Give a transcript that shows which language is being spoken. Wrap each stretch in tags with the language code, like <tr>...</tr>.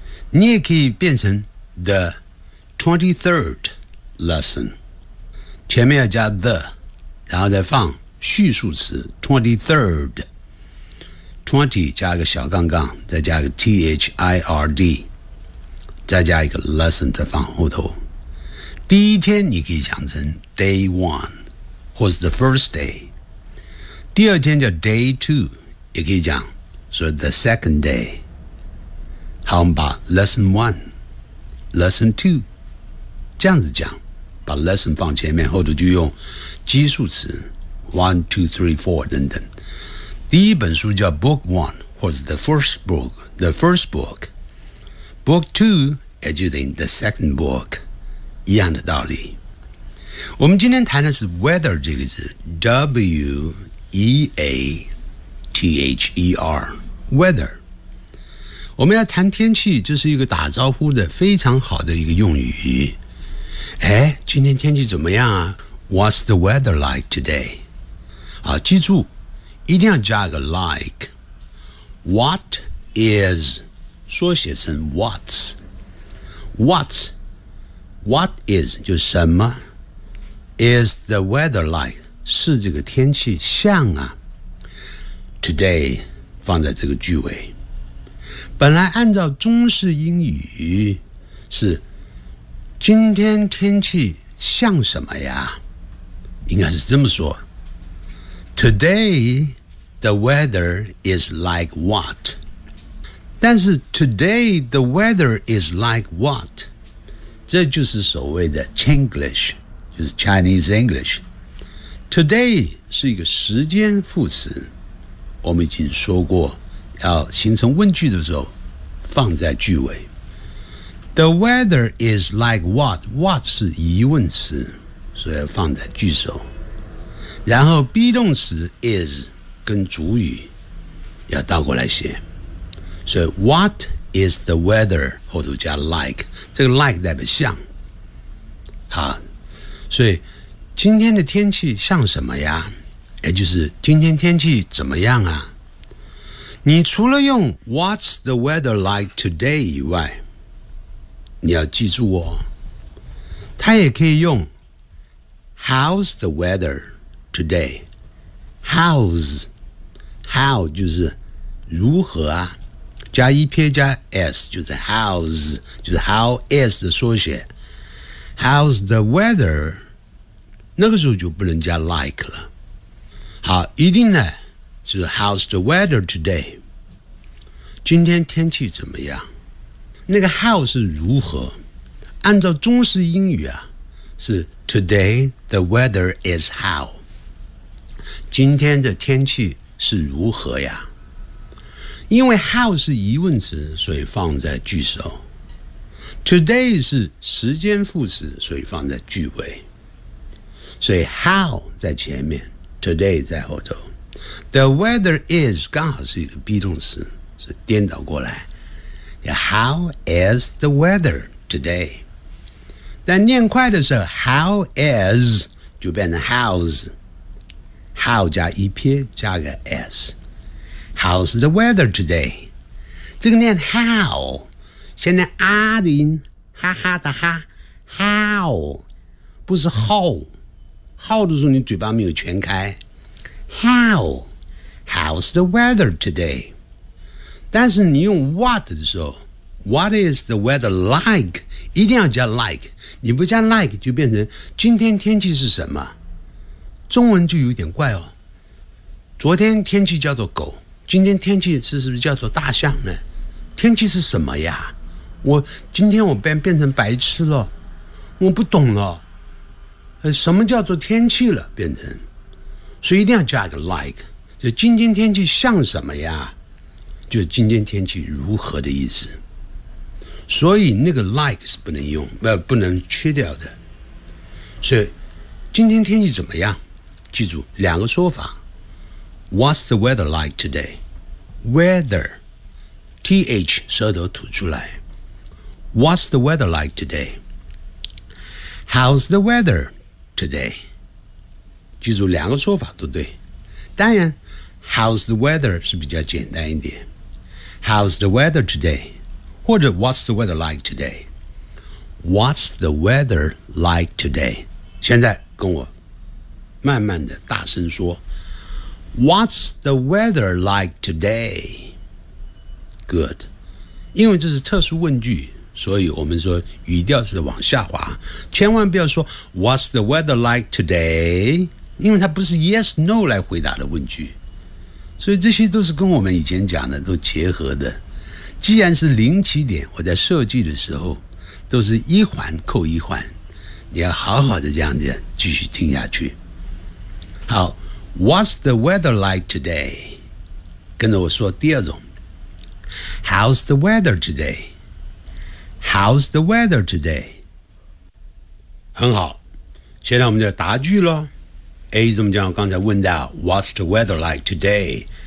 <zh>你也可以变成 the 23rd lesson， 前面要加 the， 然后再放序数词 23rd， 20加个小杠杠，再加个 third， 再加一个 lesson 再放后头。第一天你可以讲成 day one， 或是 the first day。第二天叫 day two， 也可以讲说 the second day。好，我们把 lesson one、lesson two 这样子讲，把 lesson 放前面，后头就用基数词 one、two、three、four 等等。第一本书叫 book one， 或者 the first book、the first book。 book two 也就等于 the second book， 一样的道理。我们今天谈的是 weather 这个字 weather weather， 我们要谈天气，这是一个打招呼的非常好的一个用语。哎，今天天气怎么样啊？</zh> <en>What's the weather like today？</en> <zh>啊，记住一定要加个 like。 What is 缩写成 what's， what's， what is 就是什么， is the weather like，是这个天气像啊。 Today 放在这个句尾，本来按照中式英语是今天天气像什么呀，应该是这么说，</zh> <en>Today the weather is like what。</en> <zh>但是</zh> <en>Today the weather is like what，</en> <zh>这就是所谓的 Chinglish， 就是 Chinese EnglishToday 是一个时间副词，我们已经说过要形成问句的时候放在句尾。 The weather is like what， what 是疑问词，所以要放在句首。然后 be 动词 is 跟主语要倒过来写，所以 what is the weather 后头加 like， 这个 like 代表像。好，所以今天的天气像什么呀，也就是今天天气怎么样啊。你除了用</zh> <en>What's the weather like today</en> <zh>以外，你要记住哦，它也可以用</zh> <en>How's the weather today。</en> <zh>How's， How 就是如何啊，加一撇加 S 就是 How's， 就是 How is 的缩写。 How's the weather，那个时候就不能加 like 了。好，一定呢是</zh> <en>How's the weather today，</en> <zh>今天天气怎么样。那个 how 是如何，按照中式英语啊是</zh> <en>Today the weather is how，</en> <zh>今天的天气是如何呀。因为 how 是疑问词，所以放在句首。 Today 是时间副词，所以放在句尾。所以 how 在前面， today 在后头， the weather is 刚好是一个 be 动词，是颠倒过来。</zh> <en>How is the weather today？</en> <zh>但念快的时候 how is 就变成 how's， how 加一撇加个 s，</zh> <en>how's the weather today。</en> <zh>这个念 how 现在啊的音，哈哈的哈 ，how 不是 how， how 的时候你嘴巴没有全开 ，how，</zh> <en>how's the weather today？</en> <zh>但是你用 what 的时候 ，</zh> <en>what is the weather like？</en> <zh>一定要加 like， 你不加 like 就变成今天天气是什么？中文就有点怪哦。昨天天气叫做狗，今天天气是不是叫做大象呢？天气是什么呀？我今天我变成白痴了，我不懂了，什么叫做天气了？变成，所以一定要加一个 like， 就今天天气像什么呀？就是今天天气如何的意思。所以那个 like 是不能用，不能缺掉的。所以今天天气怎么样？记住两个说法。</zh> <en>What's the weather like today?</en> <zh>Weather, TH 舌头吐出来。</zh> <en>What's the weather like today? How's the weather today?</en> <zh>记住两个说法都对。当然 ，How's the weather 是比较简单一点。</zh> <en>How's the weather today? 或者 What's the weather like today? What's the weather like today?</en> <zh>现在跟我慢慢的大声说。</zh> <en>What's the weather like today? Good.</en> <zh>因为这是特殊问句，所以我们说语调是往下滑，千万不要说</zh> <en>What's the weather like today?</en> <zh>因为它不是 yes no 来回答的问句。所以这些都是跟我们以前讲的都结合的。既然是零起点，我在设计的时候都是一环扣一环，你要好好的这样子继续听下去。</zh> <en>好，What's the weather like today?</en> <zh>跟着我说第二种。</zh> <en>How's the weather today? How's the weather today?</en> <zh>很好，现在我们就答句了。 A 怎么讲？刚才问到</zh> <en>What's the weather like today?</en>